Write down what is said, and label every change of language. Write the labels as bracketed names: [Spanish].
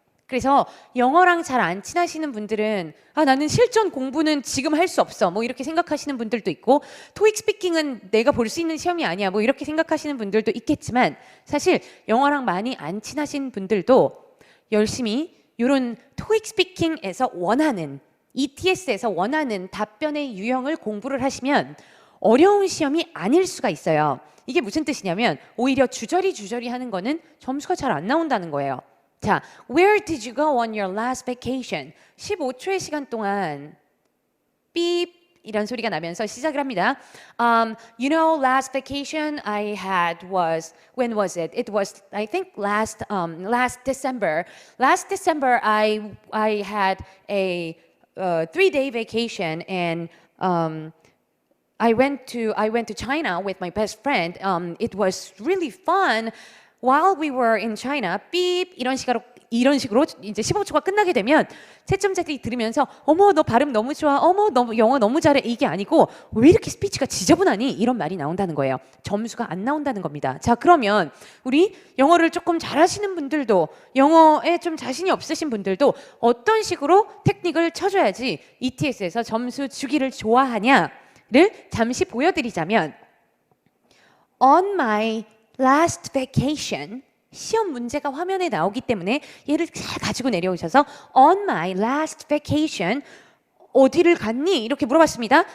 [Korean] 그래서 영어랑 잘 안 친하시는 분들은 나는 실전 공부는 지금 할 수 없어 뭐 이렇게 생각하시는 분들도 있고 토익 스피킹은 내가 볼 수 있는 시험이 아니야 뭐 이렇게 생각하시는 분들도 있겠지만 사실 영어랑 많이 안 친하신 분들도 열심히 이런 토익 스피킹에서 원하는 ETS에서 원하는 답변의 유형을 공부를 하시면 어려운 시험이 아닐 수가 있어요. 이게 무슨 뜻이냐면 오히려 주저리 하는 거는 점수가 잘 안 나온다는 거예요. [English] 자, Where did you go on your last vacation? [Korean] 15초의 시간 동안 삐 이런 소리가 나면서 시작을 합니다. [English] You know, last vacation I had was when was it? It was I think last December. Last December I had a 3-day vacation and I went to China with my best friend. It was really fun while we were in China. [Korean] 삐 이런 식으로 이제 15초가 끝나게 되면 채점자들이 들으면서 어머 너 발음 너무 좋아. 어머 너 영어 너무 잘해. 이게 아니고 왜 이렇게 스피치가 지저분하니? 이런 말이 나온다는 거예요. 점수가 안 나온다는 겁니다. 자, 그러면 우리 영어를 조금 잘하시는 분들도 영어에 좀 자신이 없으신 분들도 어떤 식으로 테크닉을 쳐줘야지 ETS에서 점수 주기를 좋아하냐를 잠시 보여드리자면 [English] On my last vacation [Korean] 시험 문제가 화면에 나오기 때문에 얘를 잘 가지고 내려오셔서 On my last vacation 어디를 갔니? 이렇게 물어봤습니다.